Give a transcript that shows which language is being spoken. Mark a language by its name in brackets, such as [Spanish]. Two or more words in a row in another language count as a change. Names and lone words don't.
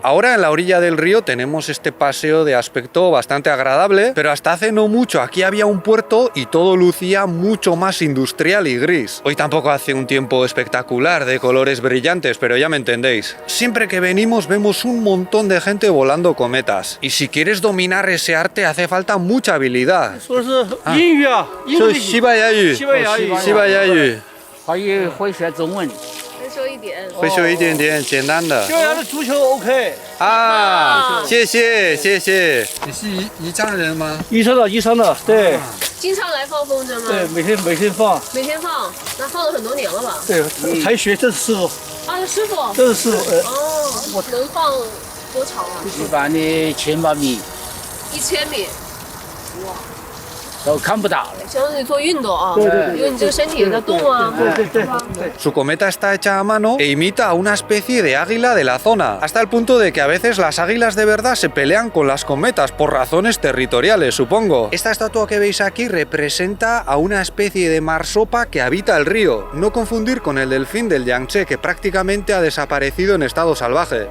[Spanish] Ahora en la orilla del río tenemos este paseo de aspecto bastante agradable, pero hasta hace no mucho aquí había un puerto y todo lucía mucho más industrial y gris. Hoy tampoco hace un tiempo espectacular de colores brillantes, pero ya me entendéis. Siempre que venimos vemos un montón de gente volando cometas. Y si quieres dominar ese arte hace falta mucha habilidad. [Chinese] 说是音乐，英语，西班牙语，西班牙语，西班牙语，会学中文。会说一点。会说一点点简单的。西班牙的足球 OK。啊，谢谢谢谢。你是宜昌人吗？宜昌的，宜昌的，对经常来放风筝吗？对，每天放。每天放，那放了很多年了吧？对，才学这是师傅，啊，师傅。这是师傅。哦，能放多长啊一般的1800米，？1000米。哇。都看不到了。相当于做运动啊，对对对，因为你这个身体也在动啊。对。 [Spanish] Su cometa está hecha a mano e imita a una especie de águila de la zona, hasta el punto de que a veces las águilas de verdad se pelean con las cometas por razones territoriales, supongo. Esta estatua que veis aquí representa a una especie de marsopa que habita el río, no confundir con el delfín del Yangtze, que prácticamente ha desaparecido en estado salvaje.